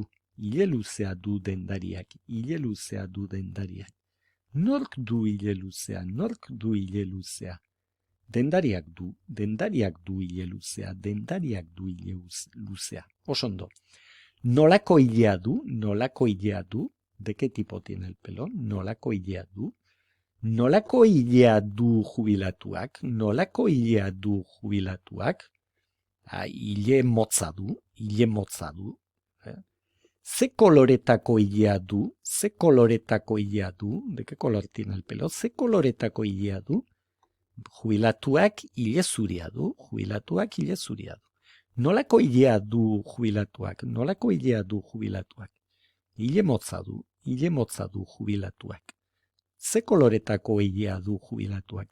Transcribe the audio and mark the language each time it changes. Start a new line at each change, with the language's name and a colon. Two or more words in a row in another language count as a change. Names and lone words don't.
Basque: Hile luzea du dendariak. Hile luzea du dendariak. Nork du hile luzea? Nork du hile luzea? Dendariak du. Dendariak du hile luzea. Dendariak du hile luzea. Osondo. Nolako hilea du? Nolako hilea du?
Spanish: ¿De qué tipo tiene el pelo?
Basque: Nolako hilea du? Nolako hilea du jubilatuak? Nolako hilea du jubilatuak? Hile motza du. Hile motza du. Ze coloretako hilea du? Ze coloretako hilea du?
Spanish: ¿De qué color tiene el pelo?
Basque: Ze coloretako hilea du? Jubilatuak hile zuria du. Jubilatuak hile zuria du. Nolako hilea du jubilatuak? Nolako hilea du jubilatuak? Hile motza du. Hile motza du jubilatuak. Ze koloretako hilea du jubilatuak?